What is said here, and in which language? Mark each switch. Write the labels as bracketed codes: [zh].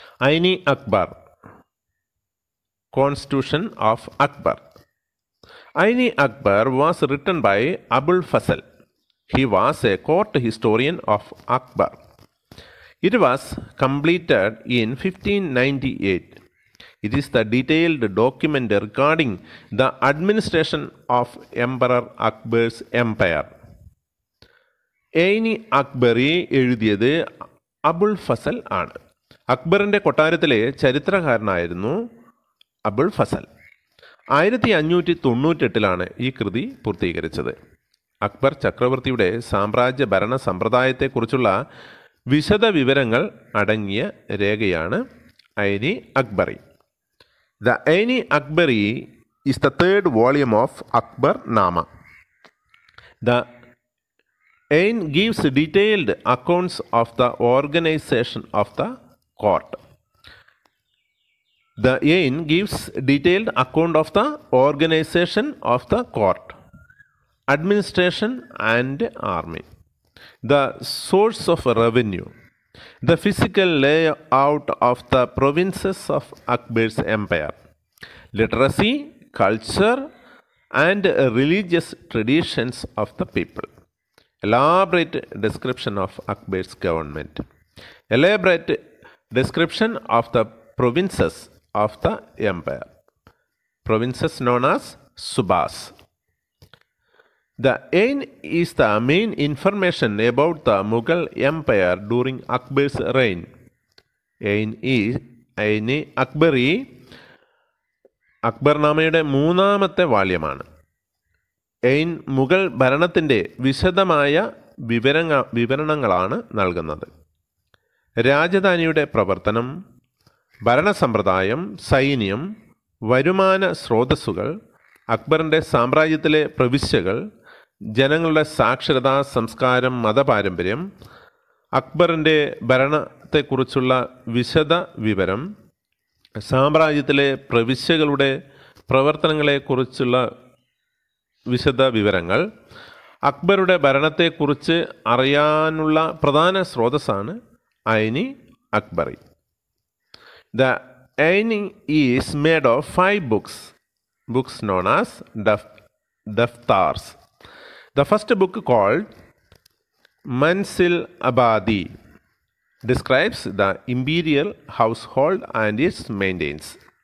[en] Aini Akbar, constitution of Akbar. Aini Akbar was written by Abul Fazal. He was a court historian of Akbar. It was completed in 1598. It is the detailed document regarding the administration of Emperor Akbar's empire. [ml] ഐനി Akbari എഴുതിയത് അബുൽ ഫസൽ ആണ്. അക്ബറിൻ്റെ കൊട്ടാരത്തിലെ ചരിത്രകാരനായിരുന്നു അബുൽ ഫസൽ. 1598 ഈ കൃതി പൂർത്തീകരിച്ചത്. അക്ബർ ചക്രവർത്തിയുടെ സാമ്രാജ്യ ഭരണ സമ്പ്രദായത്തെക്കുറിച്ചുള്ള വിശദ വിവരങ്ങൾ അടങ്ങിയ രേഖയാണ് ഐനി Akbari. [en] The Aini Akbari is the 3rd volume of Akbar Nama. The Ain gives detailed accounts of the organization of the court. The Ain gives detailed account of the organization of the court, administration and army, the source of revenue, the physical layout of the provinces of Akbar's empire, literacy, culture, and religious traditions of the people. Elaborate description of Akbar's government. Elaborate description of the provinces of the empire. Provinces known as Subas. The Ain is the main information about the Mughal Empire during Akbar's reign. [ml] Ain Akbari അക്ബർനാമയുടെ 3ാമത്തെ വാല്യമാണ്. ഐൻ മുഗൾ ഭരണത്തിൻ്റെ വിശദമായ വിവരണങ്ങളാണ് നൽകുന്നത്. രാജധാനിയുടെ പ്രവർത്തനം, ഭരണസമ്പ്രദായം, സൈന്യം, വരുമാന സ്രോതസ്സുകൾ, അക്ബറിൻ്റെ സാമ്രാജ്യത്തിലെ പ്രവിശ്യകൾ, ജനങ്ങളുടെ സാക്ഷരത, സംസ്കാരം, മതപാരമ്പര്യം, അക്ബറിൻ്റെ ഭരണത്തെക്കുറിച്ചുള്ള വിശദ വിവരം, സാമ്രാജ്യത്തിലെ പ്രവിശ്യകളുടെ പ്രവർത്തനങ്ങളെക്കുറിച്ചുള്ള വിശദ വിവരങ്ങൾ, അക്ബറുടെ ഭരണത്തെക്കുറിച്ച് അറിയാനുള്ള പ്രധാന സ്രോതസ്സാണ് ഐനി Akbari. [en] The Aini is made of 5 books known as daftars. The first book, called Mansil Abadi, describes the imperial household and its maintenance.